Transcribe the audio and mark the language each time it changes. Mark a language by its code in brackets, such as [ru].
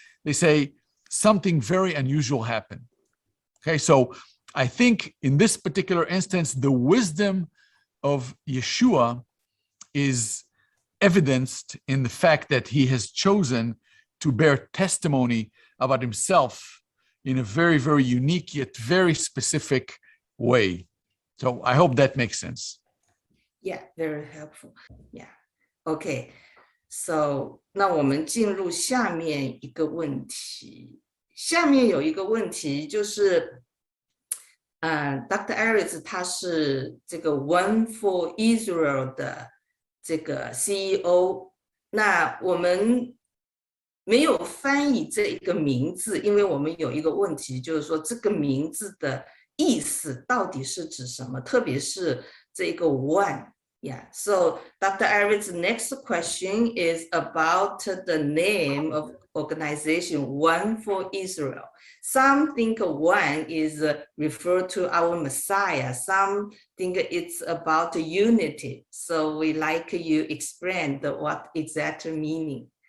[en] They say something very unusual happened. Okay, so I think in this particular instance, the wisdom of Yeshua is evidenced in the fact that he has chosen to bear testimony about himself in a very, very unique yet very specific way. So I hope that makes sense. Yeah, very helpful. Yeah, okay. [zh] So 那我们进入下面一个问题。下面有一个问题就是，Dr. Eric 他是这个 One for Israel 的这个 CEO。那我们没有翻译这个名字，因为我们有一个问题，就是说这个名字的意思到底是指什么？特别是这个 One [en] Yeah, so Dr. Iris' next question is about the name of organization, One for Israel. Some think one is referred to our Messiah. Some think it's about unity. So we like you explain what exact meaning.